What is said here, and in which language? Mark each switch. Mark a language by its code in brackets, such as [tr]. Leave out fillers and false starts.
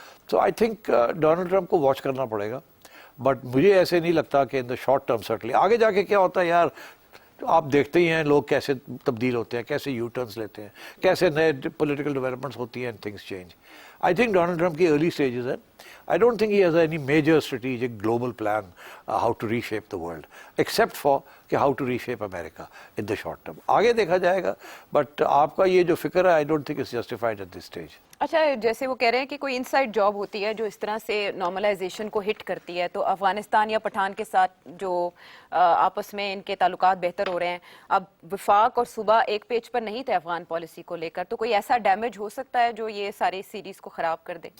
[ur] تو I think Donald Trump کو watch کرنا پڑے گا، بٹ مجھے ایسے نہیں لگتا کہ [en] In the short term certainly. [ur] آگے جا کے کیا ہوتا ہے یار، آپ دیکھتے ہی ہیں لوگ کیسے تبدیل ہوتے ہیں، کیسے یو ٹرنس لیتے ہیں، کیسے نئے پولیٹیکل ڈیولپمنٹس ہوتی ہیں، [en] And things change. [ur] I think Donald Trump کی ارلی اسٹیجز ہیں. [en] I don't think he has any major strategic global plan how to reshape the world, except for کہ how to reshape America in the short term. [ur] آگے دیکھا جائے گا، but آپ کا یہ جو فکر ہے [en] I don't think it's justified at this stage. [ur] اچھا، جیسے وہ کہہ رہے ہیں کہ کوئی انسائڈ جاب ہوتی ہے جو اس طرح سے نارملائزیشن کو ہٹ کرتی ہے، تو افغانستان یا پٹھان کے ساتھ جو آپس میں ان کے تعلقات بہتر ہو رہے ہیں، اب وفاق اور صوبہ ایک پیج پر نہیں تھے افغان پالیسی کو لے کر، تو کوئی ایسا ڈیمیج ہو سکتا ہے جو یہ ساری سیریز کو خراب کر دے؟